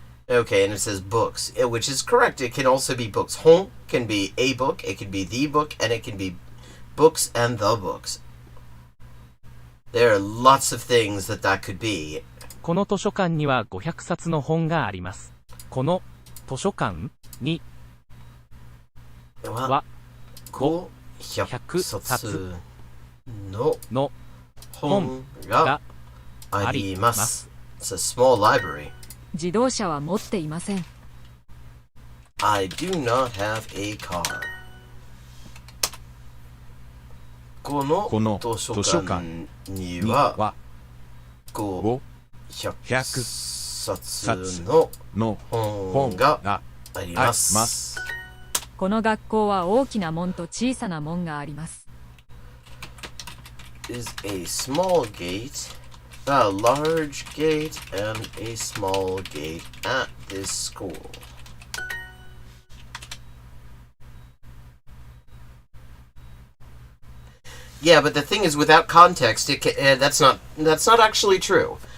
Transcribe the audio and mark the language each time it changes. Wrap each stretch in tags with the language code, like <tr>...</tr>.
<en>Okay, and it says books, which is correct. It can also be books. Hon can be a book, it can be the book, and it can be books and the books. There are lots of things that could be.</en> <ja>この図書館には500冊の本があります。この図書館には500冊の本があります。</ja> <en>It's a small library.</en> <ja>自動車は持っていません。</ja> <en>I do not have a car.</en> <ja>この図書館には500冊の本があります。この学校は大きな門と小さな門があります。</ja> <en>Is a small gate, a large gate, and a small gate at this school. Yeah, but the thing is, without context, that's not actually true.</en>